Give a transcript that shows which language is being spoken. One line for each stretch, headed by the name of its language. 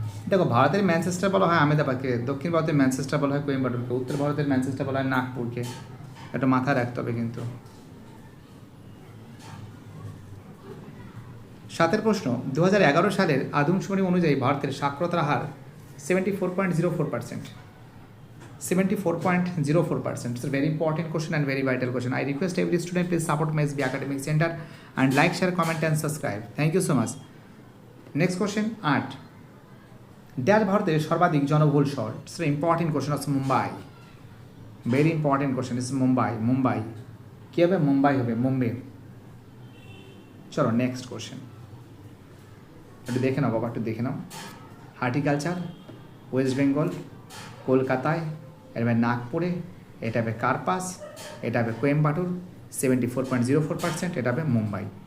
Bangla: দেখো, ভারতের ম্যানচেস্টার বলা হয় আহমেদাবাদকে, দক্ষিণ ভারতের ম্যানচেস্টার বলা হয় কোয়েম্বাটুরকে, উত্তর ভারতের ম্যানচেস্টার বলা হয় নাগপুরকে। এটা মাথায় রাখতে হবে কিন্তু। 7 প্রশ্ন, 2011 সালের আদমশুমারি অনুযায়ী ভারতের সাক্ষরতার হার 74.04%। 74.04%.
English: It's a very important question and very vital question. I request every student please support my SB Academic Center and like, share, comment and subscribe. Thank you so much. Next question, 8.
Bangla: Dash ভারতের সর্বাধিক জনবহুল শহর?
English: It's an important question. It's Mumbai. Very important question. It's Mumbai. Mumbai.
Bangla: কি হবে? মুম্বাই হবে, মুম্বাই। চলো next question একটু দেখে নাও বাবা, একটু দেখে নাও। হর্টিকালচার ওয়েস্ট বেঙ্গল, কলকাতায়, এটা হবে নাগপুরে, এটা হবে কার্পাস, এটা হবে কোয়েম্বাটুর 74.04%, এটা হবে মুম্বাই।